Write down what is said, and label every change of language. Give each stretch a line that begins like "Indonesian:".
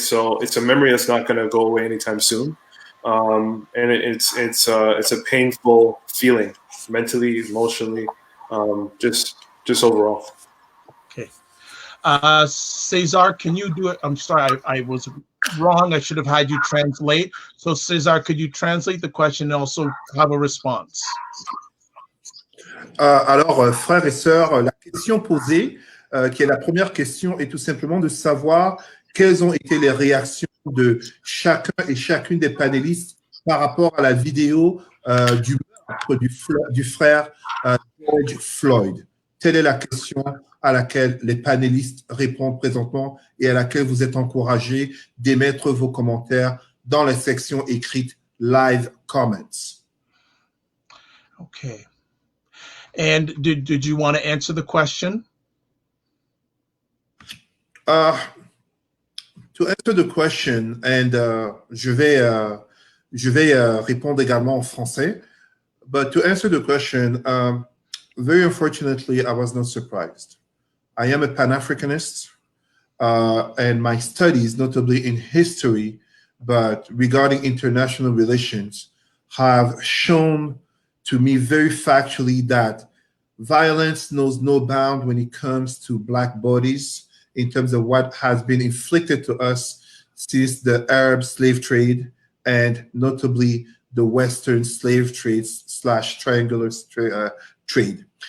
English: So it's a memory that's not going to go away anytime soon, and it's a painful feeling, mentally, emotionally, just overall. Okay, Cesar, can you do it? I'm sorry, I was wrong. I should have had you translate. So Cesar, could you translate the question and also have a response?
French: Alors, frères et sœurs, la question posée, qui est la première question, est tout simplement de savoir quelles ont été les réactions de chacun et chacune des panélistes par rapport à la vidéo du meurtre du frère George Floyd. Telle est la question à laquelle les panélistes répondent présentement et à laquelle vous êtes encouragés d'émettre vos commentaires dans la section écrite Live Comments.
English: Okay. And did you want to answer the question? To answer the question, and
French: je vais répondre également en français.
English: But to answer the question, very unfortunately, I was not surprised. I am a Pan-Africanist, and my studies, notably in history, but regarding international relations, have shown to me very factually that violence knows no bound when it comes to Black bodies in terms of what has been inflicted to us since the Arab slave trade and notably the Western slave trade / triangular trade.